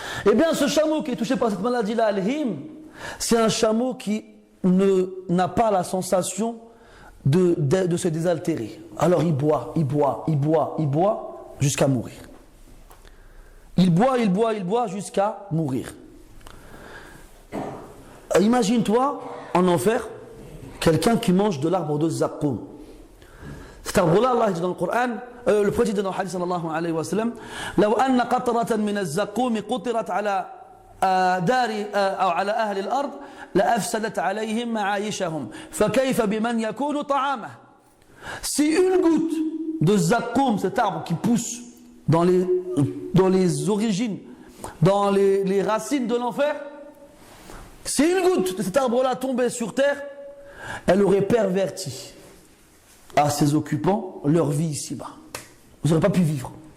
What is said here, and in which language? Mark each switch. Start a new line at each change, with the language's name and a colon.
French: Eh bien, ce chameau qui est touché par cette maladie-là, Al-Him, c'est un chameau qui n'a pas la sensation de se désaltérer. Alors il boit jusqu'à mourir. Il boit jusqu'à mourir. Imagine-toi en enfer quelqu'un qui mange de l'arbre de Zaqqum. Cet arbre-là, Allah dit dans le Coran, le prophète dit dans le hadith
Arabic: sallallahu alayhi wa sallam, لو أن قطرة من الزقوم قطرت على دار أو على أهل الأرض لأفسدت عليهم معايشهم فكيف بمن يكون طعامه.
French: Si une goutte de Zaqqum, cet arbre qui pousse dans les origines, dans les racines de l'enfer, si une goutte de cet arbre-là tombait sur terre, elle aurait perverti à ses occupants leur vie ici-bas. Vous n'aurez pas pu vivre.